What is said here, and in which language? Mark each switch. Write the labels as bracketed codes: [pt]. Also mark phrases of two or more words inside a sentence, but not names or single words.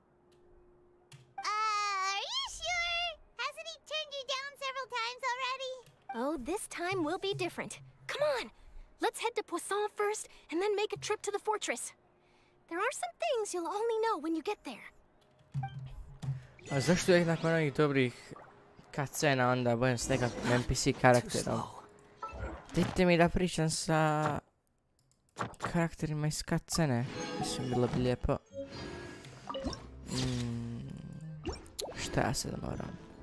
[en] Are you sure? Hasn't he turned you down several times already? Oh, this time will be different. Come on, let's head to Poisson first, and then make a trip to the fortress. There are some things you'll only know when you get there. [bs] A zašto uvijek nakon onih dobrih cutscena onda budem s nekakvim NPC karakterom? Dajte mi da pričam sa karakterima iz cutscene. Mislim, bilo bi lijepo. Šta ja sad moram?